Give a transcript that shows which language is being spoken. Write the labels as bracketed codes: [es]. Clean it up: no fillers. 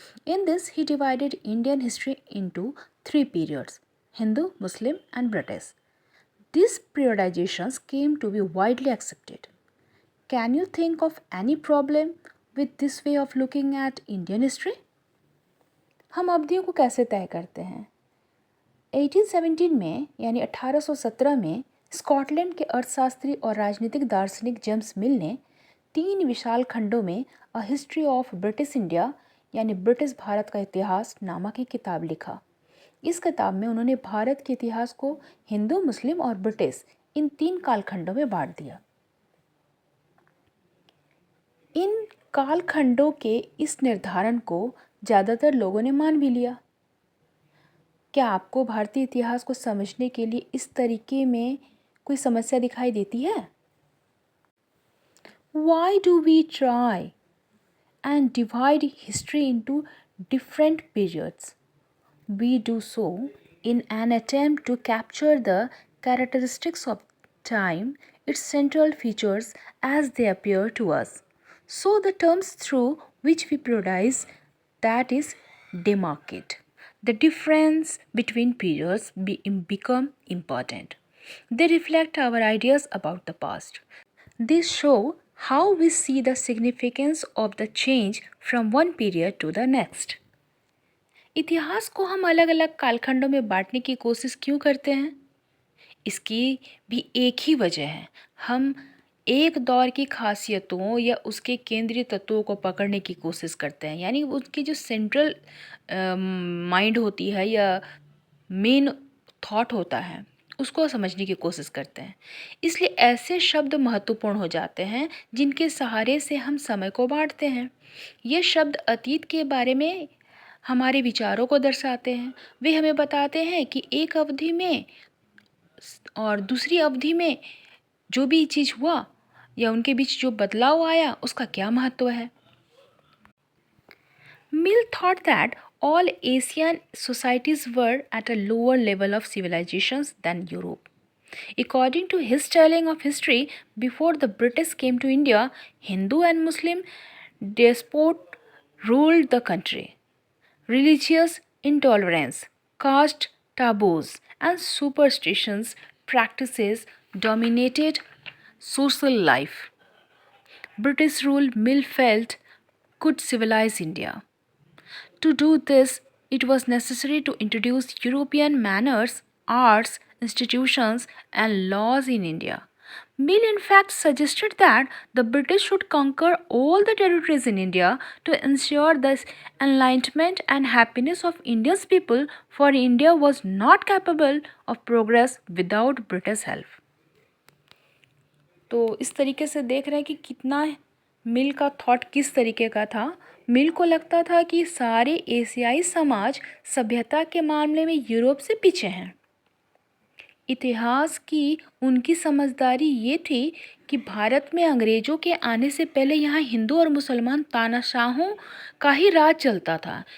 [en] In this, he divided Indian history into 3 periods: Hindu, Muslim, and British. These periodizations came to be widely accepted. Can you think of any problem with this way of looking at Indian history? [hi] हम अवधियों को कैसे तय करते हैं? 1817 में यानी 1817 में स्कॉटलैंड के अर्थशास्त्री और राजनीतिक दार्शनिक जेम्स मिल ने 3 विशाल खंडों में a history of British India यानी ब्रिटिश भारत का इतिहास नामक एक किताब लिखा। इस किताब में उन्होंने भारत के इतिहास को हिंदू, मुस्लिम और ब्रिटिश इन 3 कालखंडों में बांट दिया। इन कालखंडों के इस निर्धारण को ज़्यादातर लोगों ने मान भी लिया। क्या आपको भारतीय इतिहास को समझने के लिए इस तरीके में कोई समस्या दिखाई देती है? [en] Why do we try and divide history into different periods? We do so in an attempt to capture the characteristics of time, its central features as they appear to us. So the terms through which we periodize, that is, demarcate. The difference between periods become important. They reflect our ideas about the past. They show how we see the significance of the change from one period to the next. [hi] इतिहास को हम अलग अलग कालखंडों में बांटने की कोशिश क्यों करते हैं? इसकी भी एक ही वजह है। हम एक दौर की खासियतों या उसके केंद्रीय तत्वों को पकड़ने की कोशिश करते हैं, यानी उसकी जो [en] central mind [hi] होती है या [en] main thought [hi] होता है उसको समझने की कोशिश करते हैं। इसलिए ऐसे शब्द महत्वपूर्ण हो जाते हैं जिनके सहारे से हम समय को बांटते हैं। ये शब्द अतीत के बारे में हमारे विचारों को दर्शाते हैं। वे हमें बताते हैं कि एक अवधि में और दूसरी अवधि में जो भी चीज़ हुआ या उनके बीच जो बदलाव आया उसका क्या महत्व है। [en] Mill thought that all Asian societies were at a lower level of civilizations than Europe. According to his telling of history, before the British came to India, Hindu and Muslim despot ruled the country. Religious intolerance, caste taboos, and superstitions practices dominated social life. British rule, Mill felt, could civilize India. To do this, it was necessary to introduce European manners, arts, institutions, and laws in India. Mill, in fact, suggested that the British should conquer all the territories in India to ensure the enlightenment and happiness of India's people, for India was not capable of progress without British help. [hi] तो इस तरीके से देख रहे हैं कि कितना मिल का थॉट किस तरीके का था। मिल को लगता था कि सारे एशियाई समाज सभ्यता के मामले में यूरोप से पीछे हैं। इतिहास की उनकी समझदारी ये थी कि भारत में अंग्रेज़ों के आने से पहले यहाँ हिंदू और मुसलमान तानाशाहों का ही राज चलता था।